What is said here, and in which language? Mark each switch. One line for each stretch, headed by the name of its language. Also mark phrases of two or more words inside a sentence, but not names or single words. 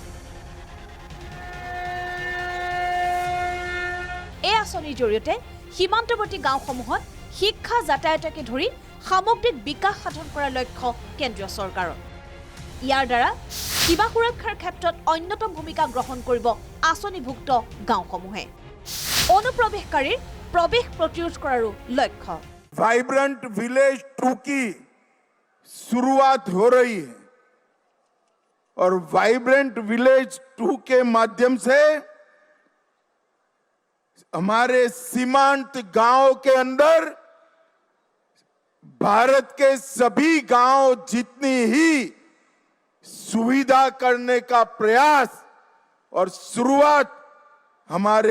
Assamese: এই আঁচনিৰ জৰিয়তে সীমান্তৱৰ্তী গাঁওসমূহত শিক্ষা যাতায়াতকে ধৰি সামগ্ৰিক বিকাশ সাধন কৰাৰ লক্ষ্য কেন্দ্ৰীয় চৰকাৰৰ ইয়াৰ দ্বাৰা সীমা সুৰক্ষাৰ ক্ষেত্ৰত অন্যতম ভূমিকা গ্ৰহণ কৰিব আঁচনিভুক্ত গাঁওসমূহে অনুপ্ৰৱেশকাৰীৰ প্ৰৱেশ প্ৰতিৰোধ কৰাৰো লক্ষ্য
Hindi: वाइब्रेंट विलेज 2 की शुरुआत हो रही है और वाइब्रेंट विलेज 2 के माध्यम से हमारे सीमांत गांव के अंदर भारत के सभी गांव जितनी ही सुविधा करने का प्रयास और शुरुआत हमारे